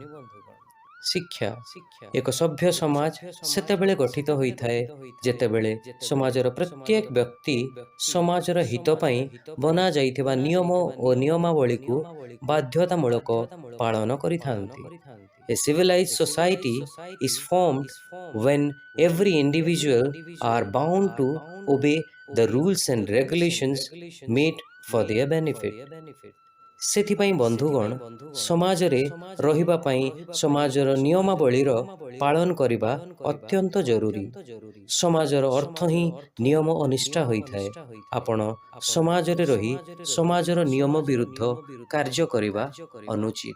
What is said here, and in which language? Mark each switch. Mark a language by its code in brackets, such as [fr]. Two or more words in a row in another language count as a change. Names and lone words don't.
[or] ଶିକ୍ଷା ଏକ ସଭ୍ୟ ସମାଜ ସେତେବେଳେ ଗଠିତ ହୋଇଥାଏ ଯେତେବେଳେ ସମାଜର ପ୍ରତ୍ୟେକ ବ୍ୟକ୍ତି ସମାଜର ହିତ ପାଇଁ ବନାଯାଇଥିବା ନିୟମ ଓ ନିୟମାବଳୀକୁ ବାଧ୍ୟତାମୂଳକ ପାଳନ କରିଥାନ୍ତି। [en] A civilized society is formed when every individual are bound to obey the rules and regulations made for their benefit. [or] ସେଥିପାଇଁ ବନ୍ଧୁଗଣ, ସମାଜରେ ରହିବା ପାଇଁ ସମାଜର ନିୟମାବଳୀର ପାଳନ କରିବା ଅତ୍ୟନ୍ତ ଜରୁରୀ। ସମାଜର ଅର୍ଥ ହିଁ ନିୟମ ଓ ନିଷ୍ଠା ହୋଇଥାଏ। ଆପଣ ସମାଜରେ ରହି ସମାଜର ନିୟମ ବିରୁଦ୍ଧ କାର୍ଯ୍ୟ କରିବା ଅନୁଚିତ।